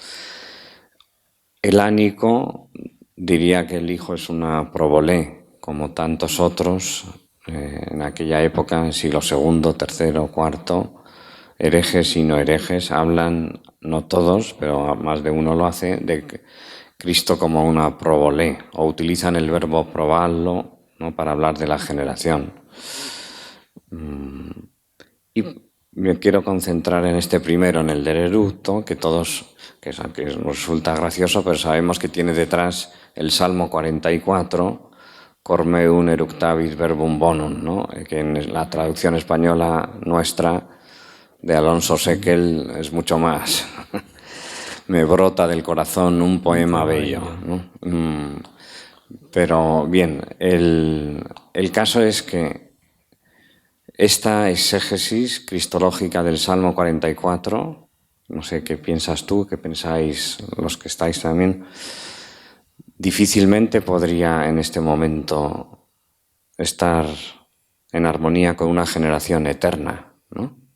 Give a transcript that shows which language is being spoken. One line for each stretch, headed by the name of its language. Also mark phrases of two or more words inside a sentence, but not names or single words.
Spanish: Elánico diría que el Hijo es una probolé, como tantos otros en aquella época, en siglo II, III, IV, herejes y no herejes, hablan, no todos, pero más de uno lo hace, de Cristo como una probolé, o utilizan el verbo probarlo, ¿no? Para hablar de la generación. Y me quiero concentrar en este primero, en el del eructo, que todos, que nos resulta gracioso, pero sabemos que tiene detrás el Salmo 44,
Latin: Cor meum eructavit verbum bonum,
Spanish: ¿no? Que en la traducción española nuestra de Alonso Sequel es mucho más. Me brota del corazón un poema bello, ¿no? Pero bien, el caso es que esta exégesis cristológica del Salmo 44, no sé qué piensas tú, qué pensáis los que estáis también, difícilmente podría en este momento estar en armonía con una generación eterna, ¿no?